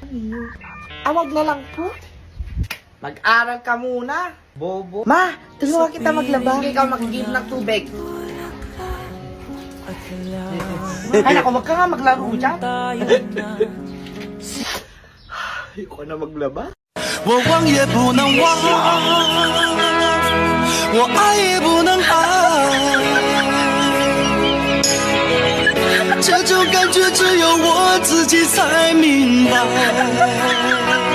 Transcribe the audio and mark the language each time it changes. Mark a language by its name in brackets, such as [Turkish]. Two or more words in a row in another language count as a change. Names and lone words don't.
[Filipino] Awag na lang po. Mag-aral ka muna. Bobo. Ma, tulungan kita maglaba. Ikaw mag-give ng tubig. Ay, naku, wag ka nga maglaro dyan. Ayoko na maglaba. [Chinese] 我忘也不能忘，我爱也不能爱，这种感觉只有我自己才明白。